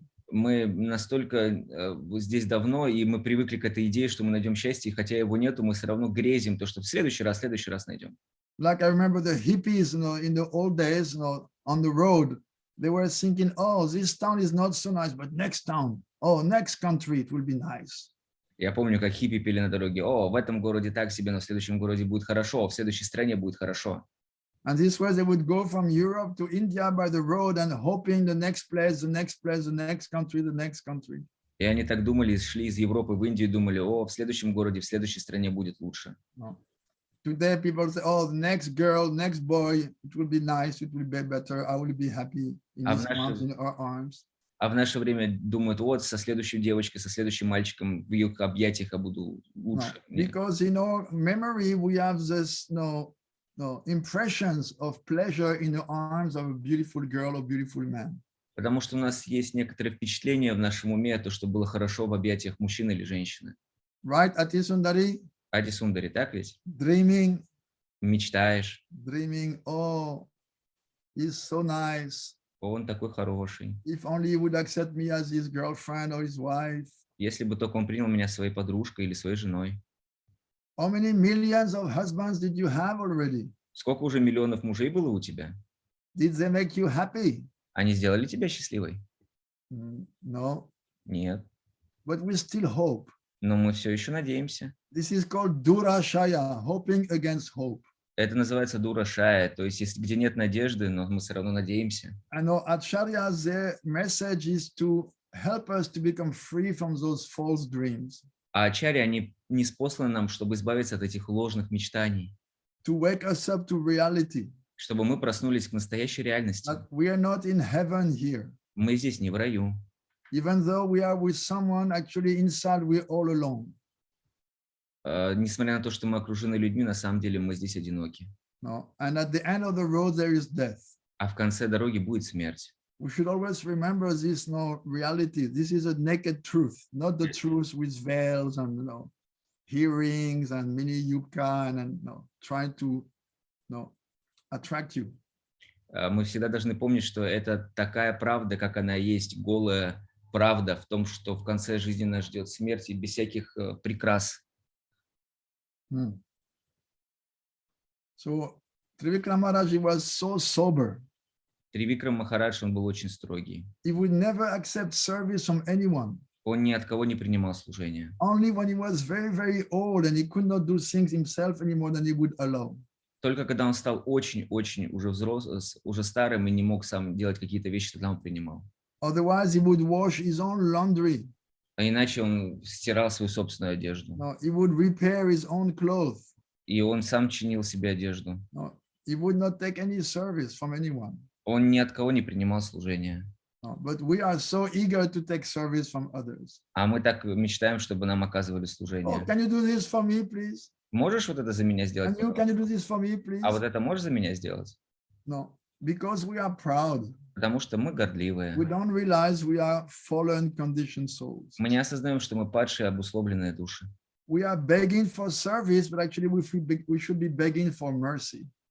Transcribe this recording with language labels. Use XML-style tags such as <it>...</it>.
<ru>Мы настолько здесь давно, и мы привыкли к этой идее, что мы найдем счастье, и хотя его нету, мы все равно грезим, то, что в следующий раз найдем.</ru> <en>Like I remember the hippies, in the old days, on the road, they were thinking, oh, this town is not so nice, but next town, oh, next country, it will be nice.</en> <ru>Я помню, как хиппи пели на дороге: о, в этом городе так себе, но в следующем городе будет хорошо, в следующей стране будет хорошо.</ru> <en>And this way they would go from Europe to India by the road and hoping the next place, the next country, the next country.</en> <ru>И они так думали, шли из Европы в Индию, думали: о, в следующем городе, в следующей стране будет лучше.</ru> <en>No. Today people say, oh, the next girl, next boy, it will be nice, it will be better, I will be happy in his arms, in our arms.</en> <ru>А в наше время думают: вот, со следующей девочкой, со следующим мальчиком в ее объятиях я буду лучше.</ru> <en>No, because in our memory we have this impressions of pleasure in the arms of a beautiful girl or beautiful man.</en> <ru>Потому что у нас есть некоторые впечатления в нашем уме, то, что было хорошо в объятиях мужчины или женщины.</ru> <en>Right, Atisundari?</en> <ru>Ади-сундари, так ведь?</ru> <en>Dreaming.</en> <ru>Мечтаешь.</ru> <en>Dreaming, oh, he's so nice.</en> <ru>Он такой хороший.</ru> <en>If only he would accept me as his girlfriend or his wife.</en> <ru>Если бы только он принял меня своей подружкой или своей женой.</ru> <en>How many millions of husbands did you have already?</en> <ru>Сколько уже миллионов мужей было у тебя?</ru> <en>Did they make you happy?</en> <ru>Они сделали тебя счастливой?</ru> <en>No.</en> <ru>Нет.</ru> <en>But we still hope.</en> <ru>Но мы все еще надеемся.</ru> <en>This is called durashaya, hoping against hope.</en> <ru>Это называется дура-шая, то есть где нет надежды, но мы все равно надеемся.</ru> <en>I know acharyas, their message is to help us to become free from those false dreams.</en> <ru>А ачарьи, они ниспосланы нам, чтобы избавиться от этих ложных мечтаний.</ru> <en>To wake us up to reality.</en> <ru>Чтобы мы проснулись к настоящей реальности.</ru> <en>That we are not in heaven here.</en> <ru>Мы здесь не в раю.</ru> <en>Even though we are with someone, actually inside we're all alone.</en> <ru>Несмотря на то, что мы окружены людьми, на самом деле мы здесь одиноки.</ru> <en>No. And at the end of the road there is death.</en> <ru>А в конце дороги будет смерть.</ru> <en>We should always remember this reality. This is a naked truth, not the truth with veils and earrings and mini yupka and trying to attract you.</en> <ru>Мы всегда должны помнить, что это такая правда, как она есть, голая правда в том, что в конце жизни нас ждет смерть и без всяких прикрас.</ru> <en>So Tривикрамы Махарадж was so sober.</en> <ru>Тривикрам Махарадж, он был очень строгий.</ru> <en>He would never accept service from anyone.</en> <ru>Он ни от кого не принимал служения.</ru> <en>Only when he was very, very old and he could not do things himself anymore, then he would allow.</en> <ru>Только когда он стал очень-очень уже взрослым, уже старым и не мог сам делать какие-то вещи, тогда он принимал.</ru> <en>Otherwise, he would wash his own laundry.</en> <ru>А иначе он стирал свою собственную одежду.</ru> <en>No, he would repair his own clothes.</en> <ru>И он сам чинил себе одежду.</ru> <en>No, he would not take any service from anyone.</en> <ru>Он ни от кого не принимал служения.</ru> <en>No, but we are so eager to take service from others.</en> <ru>А мы так мечтаем, чтобы нам оказывали</ru> <en>Oh,</en> <ru>служение.</ru> <en>can you do this for me, please?</en> <ru>Можешь вот это за меня сделать?</ru> <en>Can you do this for me, please?</en> <ru>А вот это можешь за меня сделать?</ru> <en>No, because we are proud.</en> <ru>Потому что мы гордливые.</ru> <en>We don't realize we are fallen, conditioned souls.</en> <ru>Мы не осознаем, что мы падшие, обусловленные души.</ru> <en>We are begging for service, but actually we should be begging for mercy.</en>